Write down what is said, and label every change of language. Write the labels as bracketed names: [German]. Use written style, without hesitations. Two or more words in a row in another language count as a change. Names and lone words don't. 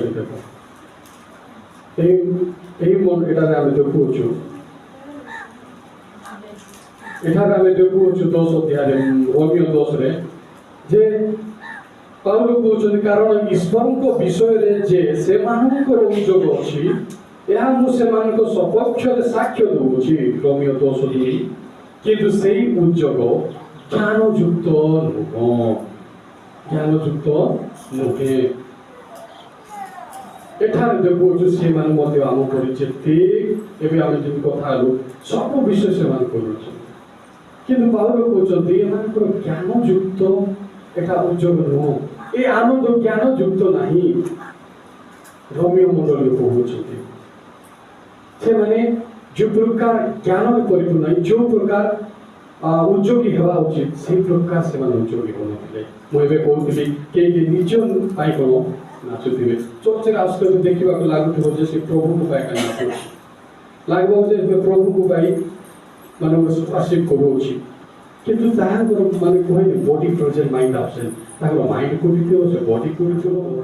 [Odia] ଏହି ମନ ଏଠାରେ ଆମେ ଦେଖୁଅଛୁ ଏଠାରେ ଆମେ ଦେଖୁଅଛୁ 10 ଅଧ୍ୟାୟରେ ରୋମିଓ 10 ରେ ଯେ ପାଉଲ କହୁଛନ୍ତି କାରଣ ଈଶ୍ୱରଙ୍କ ବିଷୟରେ ଯେ ସେମାନଙ୍କର ଉଦ୍ଯୋଗ ଅଛି ଏହା ମୁଁ ସେମାନଙ୍କ ସପକ୍ଷରେ ସାକ୍ଷ୍ୟ ଦେଉଅଛି ରୋମିଓ 10:2 କିନ୍ତୁ ସେହି ଉଦ୍ଯୋଗ ଜ୍ଞାନଯୁକ୍ତ ନୁହେଁ ଏଠାରେ ଦେଖୁଅଛୁ ସେମାନେ ମଧ୍ୟ ଆମ ପରି ଯେତେ ଏବେ ଆମେ ଯେମିତି କଥା ହେଲୁ ସବୁ ବିଷୟ ସେମାନେ କରୁଛନ୍ତି କିନ୍ତୁ ପାଉଲ କହୁଛନ୍ତି ଏମାନଙ୍କର ଜ୍ଞାନଯୁକ୍ତ ଏଟା ଉଦ୍ଯୋଗ নୁହଁ ଏ ଆନନ୍ଦ ଜ୍ଞାନଯୁକ୍ତ ନାହିଁ ରୋମିଓ ମଣ୍ଡଳୀ କହୁଛନ୍ତି ସେମାନେ ଯେଉଁ ପ୍ରକାର ଜ୍ଞାନରେ ପରିପୂର୍ଣ୍ଣ ନାହିଁ ଯେଉଁ ପ୍ରକାର ଉଦ୍ଯୋଗୀ ହେବା ଉଚିତ ସେହି ପ୍ରକାର ସେମାନେ ଉଦ୍ଯୋଗୀ ହେଉନଥିଲେ ମୁଁ ଏବେ କହୁଥିଲି କେହି ନିଜ ପାଇଁ କ'ଣ ନାଚୁଥିବେ ଚର୍ଚ୍ଚରେ ଆସୁଥିବେ ଦେଖିବାକୁ ଲାଗୁଥିବ ଯେ ସେ ପ୍ରଭୁଙ୍କ ପାଇଁ କାହିଁ ନାଚୁଛି ଲାଗିବ ଯେ ପ୍ରଭୁଙ୍କ ପାଇଁ ମାନେ ୱାର୍ସିପ୍ କରୁଅଛି କିନ୍ତୁ ତାହାଙ୍କର ମାନେ କହିଲେ [English] body present mind absent [Odia] ତାଙ୍କର ମାଇଣ୍ଡ କୋଉଠି ଥିବ ସେ ବଡି କୋଉଠି ଥିବ